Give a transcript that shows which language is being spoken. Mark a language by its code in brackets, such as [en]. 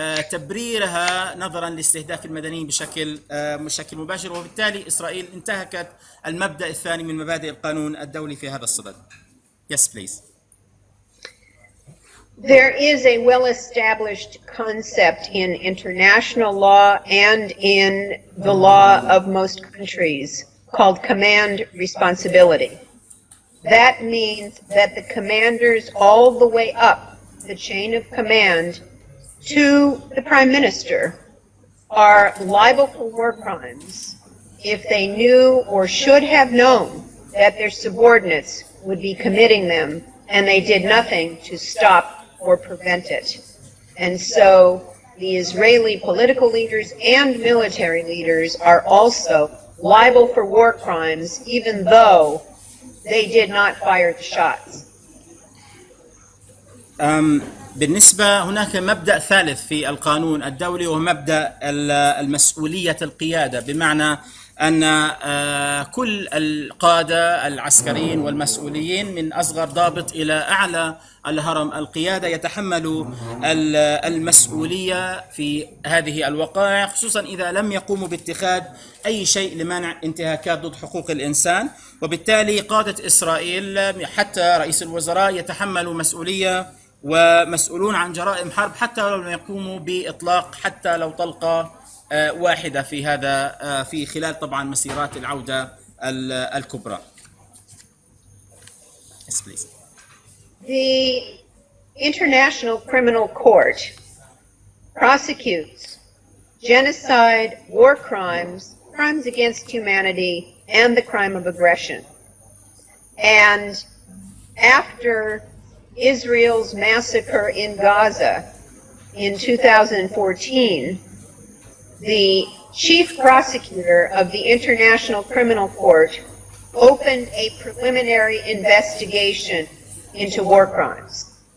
[ar] تبريرها نظرا لاستهداف المدنيين بشكل مباشر، وبالتالي إسرائيل انتهكت المبدأ الثاني من مبادئ القانون الدولي في هذا الصدد. [en] Yes, please. There is a well-established concept in international law and in the law of most countries called command responsibility. That means that the commanders all the way up the chain of command to the Prime Minister are liable for war crimes if they knew or should have known that their subordinates would be committing them and they did nothing to stop or prevent it. And so the Israeli political leaders and military leaders are also liable for war crimes even though they did not fire the shots. [ar] بالنسبة هناك مبدأ ثالث في القانون الدولي وهو مبدأ المسؤولية القيادة، بمعنى أن كل القادة العسكريين والمسؤولين من أصغر ضابط إلى أعلى الهرم القيادة يتحملوا المسؤولية في هذه الوقائع، خصوصا إذا لم يقوموا باتخاذ أي شيء لمنع انتهاكات ضد حقوق الإنسان. وبالتالي قادة إسرائيل حتى رئيس الوزراء يتحملوا مسؤولية ومسؤولون عن جرائم حرب حتى لو لم يقوموا بإطلاق حتى لو طلقة واحدة في هذا في خلال طبعا مسيرات العودة الكبرى. [en] Yes, please. The International Criminal Court prosecutes genocide, war crimes, crimes against humanity, and the crime of aggression. And after Israel's massacre in Gaza in 2014, the chief prosecutor of the International Criminal Court opened a preliminary investigation into war crimes.